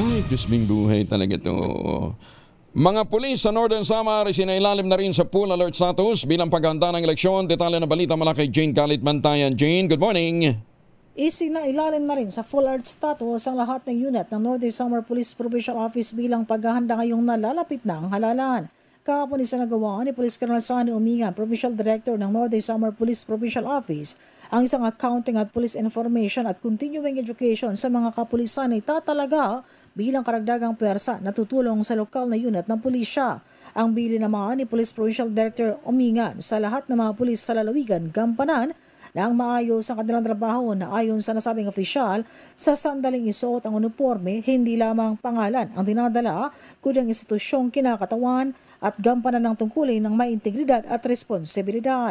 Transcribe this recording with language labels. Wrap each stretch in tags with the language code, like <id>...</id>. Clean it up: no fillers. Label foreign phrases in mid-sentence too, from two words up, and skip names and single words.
<tl>Ay, Diyos ming buhay talaga ito. Mga pulis sa Northern Samar sinailalim na rin sa</tl> <en>full alert status</en> <tl>bilang paghahanda ng eleksyon. Detalye na balita mula kay Jane Galit Bantayan.</tl> <en>Jane, good morning.</en> <tl>Isinailalim na rin sa</tl> <en>full alert status</en> <tl>ang lahat ng unit ng Northern Samar Police Provincial Office bilang paghahanda ngayong nalalapit na ang halalan. Kahapon isinagawa ni Police Colonel Sani Umingan, Provincial Director ng Northern Samar Police Provincial Office, ang isang accounting at</tl> <en>police information</en> <tl>at</tl> <en>continuing education</en> <tl>sa mga kapulisan ay tatalaga bilang karagdagang pwersa na tutulong sa lokal na unit ng pulisya. Ang bili naman ni Police Provincial Director Umingan sa lahat ng mga pulis sa lalawigan gampanan na ang maayos ang kanilang trabaho na ayon sa nasabing opisyal sa sandaling isuot ang uniforme, hindi lamang pangalan ang dinadala kundi ang institusyong kinakatawan at gampanan ng tungkulin ng may integridad at responsibilidad.</tl>